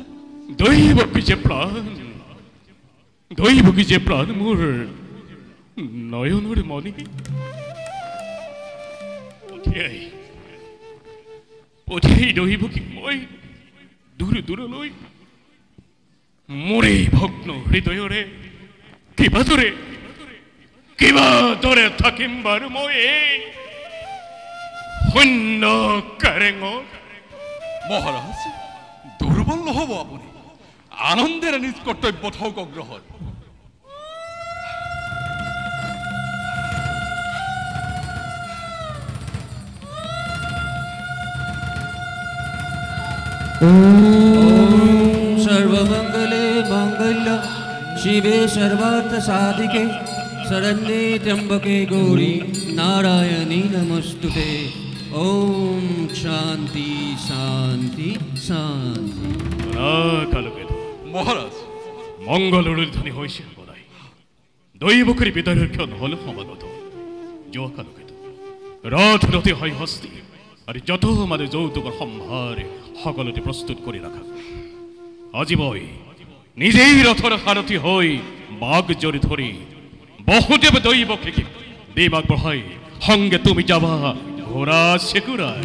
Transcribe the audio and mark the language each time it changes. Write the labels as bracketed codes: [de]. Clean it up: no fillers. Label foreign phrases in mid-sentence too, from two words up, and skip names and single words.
[as] দৈৱকী যে প্ৰাণ মোৰ নয়নৰ মণি পঠিয়াই দৈৱকীক মই দূৰলৈ মোৰে ভগ্ন হৃদয়ৰে কিবাদৰে থাকিম বাৰু মই শূন্য কাৰেঙত মহারাজ দুৰ্বল নহব আপুনি আনন্দেৰে নিজ কৰ্তব্য থাকক অগ্ৰহৰ [sa] सर्वमंगले मंगल्य शिवे सर्वार्थ साधिके शरण्ये त्र्यंबके गौरी नारायणी नमस्तुते ओम शांति शांति शांति [as] কালকেতু মহারাজ মংগলৰ ধ্বনি হৈছে সদায় দৈৱকীৰ বিদায়ৰ ক্ষণ হল সমাগত যোৱা কালকেতু ৰথৰথী হয় হস্তি আৰু যত মানে যৌতুকৰ সম্ভাৰ সকলোতে প্ৰস্তুত কৰি ৰাখা আজি মই নিজেই ৰথৰ সাৰথী হৈ বাঘ জৰি ধৰি বসুদেৱ দৈৱকীক দেৱাক বঢ়াই সংগে তুমি যাবা ঘোঁৰা চেকুৰাই